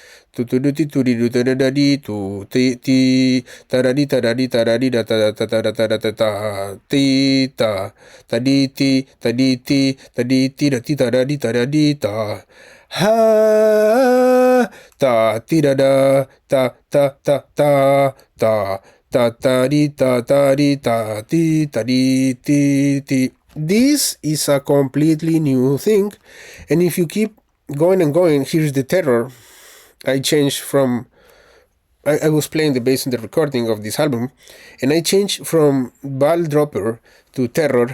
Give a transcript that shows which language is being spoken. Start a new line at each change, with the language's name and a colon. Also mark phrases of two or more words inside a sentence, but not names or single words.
English: Ha ta ti da da ta ta ta ta ta ta ta di ta ta di ta ti ta di ti ti. This is a completely new thing, and if you keep going and going, here's the terror. I changed from I was playing the bass in the recording of this album, and I changed from ball dropper to terror.